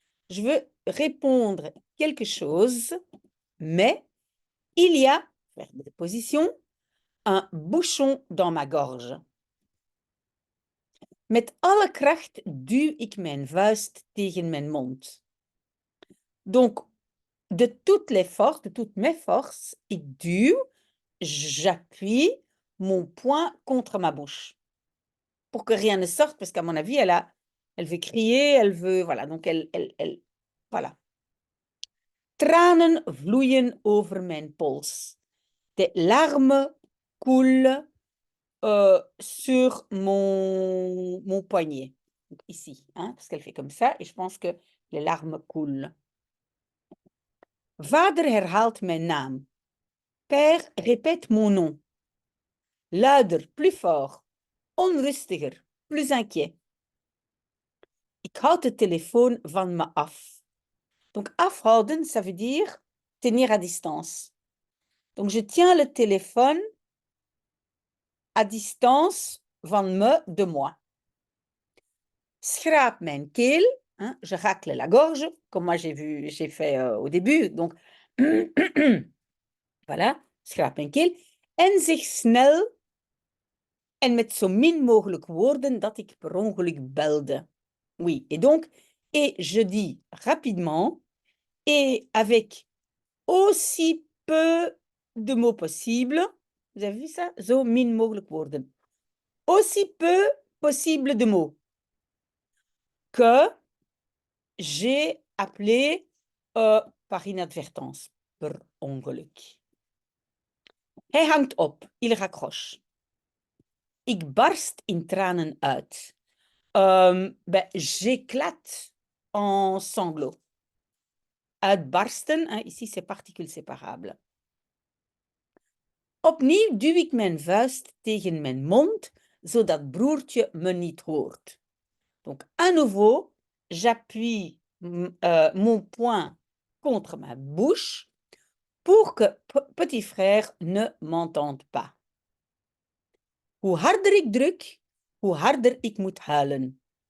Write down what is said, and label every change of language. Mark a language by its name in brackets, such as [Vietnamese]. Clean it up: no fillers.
[French] Je veux répondre quelque chose, mais il y a, faire des positions, un bouchon dans ma gorge. [Dutch] Met alle kracht duw ik mijn vuist tegen mijn mond. [French] Donc, de toutes mes forces, [Dutch] ik duw, [French] j'appuie mon poing contre ma bouche. Pour que rien ne sorte, parce qu'à mon avis, elle veut crier, elle veut, voilà, donc elle voilà. [Dutch] Tranen vloeien over mijn pols. [French] Des larmes coulent sur mon poignet, donc ici, hein, parce qu'elle fait comme ça, et je pense que les larmes coulent. [Dutch] Vader herhaalt mijn naam. [French] Père répète mon nom. Luider, plus fort, onrustiger, plus inquiet. [Dutch] Ik houd de telefoon van me af. [French] Donc, afhouden, ça veut dire tenir à distance. Donc, je tiens le téléphone à distance [Dutch] van me, [French] de moi. [Dutch] Schraap mijn keel, [French] hein, je racle la gorge, comme moi j'ai fait au début. Donc, voilà, [Dutch] schraap mijn keel. En zeg snel en met zo min mogelijk woorden dat ik per ongeluk belde. [French] Oui, et donc, et je dis rapidement et avec aussi peu de mots possible. Vous avez vu ça? [Dutch] Zo min mogelijk woorden. [French] Aussi peu possible de mots que j'ai appelé par inadvertance, [Dutch] per ongeluk. Hij hangt op, [French] il raccroche. [Dutch] Ik barst in tranen uit. [French] J'éclate en sanglots. Uitbarsten, hein, ici c'est particule séparable. [Dutch] Opnieuw duw ik mijn vuist tegen mijn mond, zodat broertje me niet hoort. [French] Donc, à nouveau, j'appuie mon poing contre ma bouche pour que petit frère ne m'entende pas. [Dutch] Hoe harder ik druk, hoe harder ik moet huilen.